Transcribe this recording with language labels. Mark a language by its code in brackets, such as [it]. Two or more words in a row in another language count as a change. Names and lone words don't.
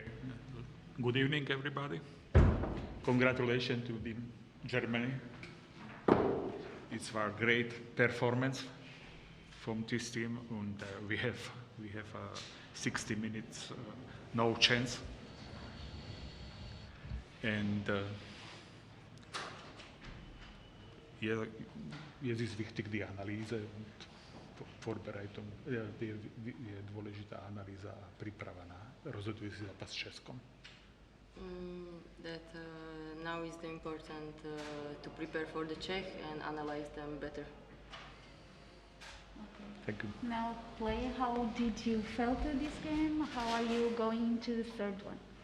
[en] Good evening, everybody. Congratulations to the Germany. It's a great performance from this team, and we have 60 minutes, no chance. [de] And je wichtig die Analyse und Vorbereitung, [sk] je dôležitá analýza a príprava na rozhodujúci zápas s Českom. [en] That now is the important to prepare for the Czech and analyze them better. Okay. Thank you. Now, player, how did you felt this game? How are you going into the third one?